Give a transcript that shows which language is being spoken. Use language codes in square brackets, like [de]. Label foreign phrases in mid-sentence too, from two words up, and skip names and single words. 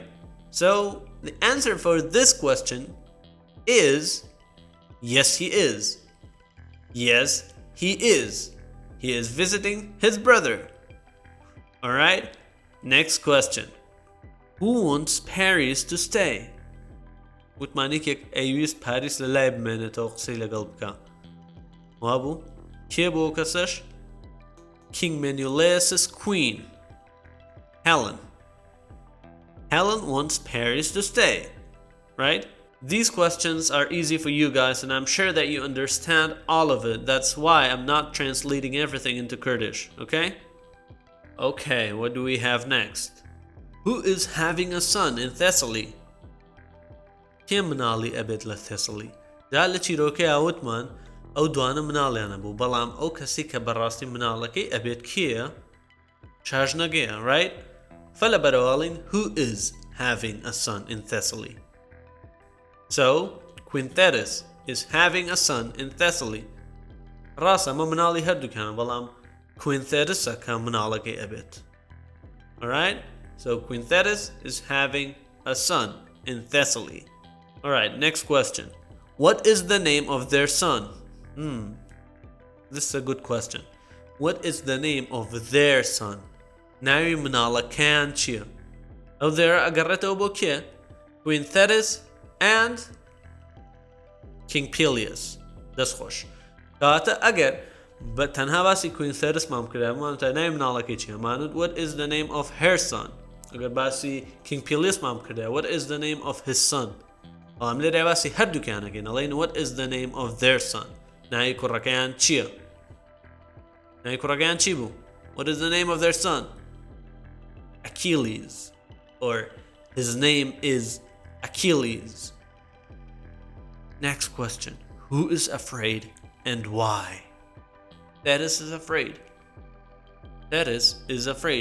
[en] So, the answer for this question is yes, he is. Yes, he is. He is visiting his brother. Alright? Next question. Who wants Paris to stay? [ckb] وتمانیکێک ئەیویست پاریس لە لای بمێنێتەوە قسەی لەگەڵ بکە. وابوو؟ کێ بۆ کەسەش؟ [en] King Menelaus' queen, Helen. Helen wants Paris to stay, right? These questions are easy for you guys and I'm sure that you understand all of it. That's why I'm not translating everything into Kurdish, okay? Okay, what do we have next? Who is having a son in Thessaly? [ckb] کێ مناڵی ئەبێت لە تێسڵی؟ دا لە چیرۆکەی ئاوتمان ئەو دوانە مناڵیانە بوو بەڵام ئەو کەسی کە بەڕاستی مناڵەکەی ئەبێت کێیە؟ [en] چاژنەگەیە, right? [ckb] فەلە بەرەواڵین [en] who is having a son in Thessaly? So, Queen Thetis is having a son in Thessaly. [ckb] ڕاستە ئەمە مناڵی هەردووکیانە بەڵام Queen Thetisە کە مناڵەکەی ئەبێت. [en] Alright? So, Queen Thetis is having a son in Thessaly. Alright, next question. What is the name of their son? This is a good question. What is the name of their son? [ckb] ناوی مناڵەکەیان چییە؟ ئەو دێرە ئەگەڕێتەوە بۆ کێ؟ [en] Queen Thetis and King Peleus. [ckb] دەستخۆش. کەواتە ئەگەر بە تەنها باسی Queen Thetis مام کردامانتە ناوی مناڵەکەی چییە؟ مانوت [en] what is the name of her son? [ckb] ئەگەر باسی King Peleus مام کردای [en] what is the name of his son? [ckb] ئەم لێرە باسی هەردووکیانەکەین ئەڵێن [en] what is the name of their son? [ckb] ناوی کوڕەکەیان چییە؟ ناوی کوڕەکەیان چی بوو؟ [en] What is the name of their son? Achilles. Or his name is Achilles. Next question. Who is afraid and why? Thetis is afraid. Thetis is afraid.